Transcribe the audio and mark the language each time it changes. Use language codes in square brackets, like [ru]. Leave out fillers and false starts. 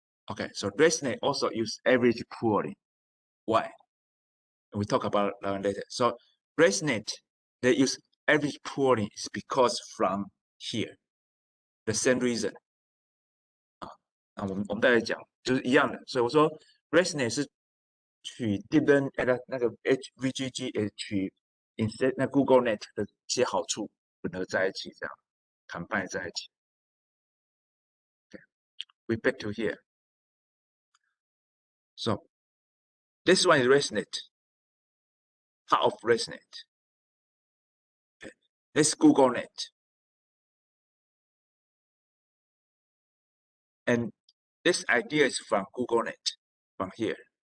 [en] Okay, so ResNet also use average pooling. Why? We talk about that later. So ResNet, they use average pooling is because from here, the same reason. [zh] 我们再来讲，就是一样的。所以我说 ResNet 是取 Deeplearning 那个 HVGG 也取 instead 那 GoogleNet 的一些好处混合在一起，这样 combine 在一起。 [en] Okay, we back to here. So this one is ResNet, part of ResNet. Okay, this GoogleNet, and this idea is from GoogleNet, from here.